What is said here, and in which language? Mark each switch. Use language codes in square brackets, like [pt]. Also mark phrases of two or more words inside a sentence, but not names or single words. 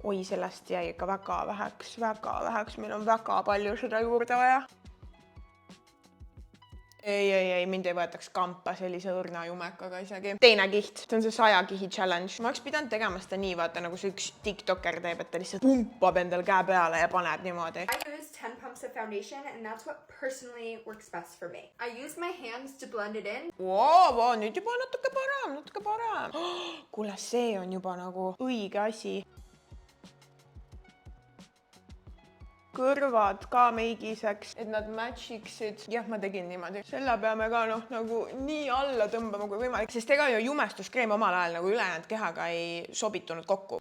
[et] Oi, sellest jäi ikka väga väheks. Meil on väga palju seda juurde vaja. Ei, mind ei võetaks kampa sellise õrna jumekaga isegi. Teine kiht, see on see 100 kihi challenge. Ma oleks pidanud tegema seda nii, vaata nagu see üks tiktoker teeb, et ta lihtsalt pumpab endal käe peale ja paneb niimoodi. [en] I use 10 pumps of foundation and that's what personally works best for me. I use my hands to blend it in. [et] Wow, nüüd juba natuke parem. Kuule, see on juba nagu õige asi. Kõrvad ka meigiseks, et nad matchiksid. Jah, ma tegin niimoodi. Selle peame ka nagu nii alla tõmbama kui võimalik, sest ega ju jumestuskreem omal ajal nagu ülejäänud kehaga ei sobitunud kokku.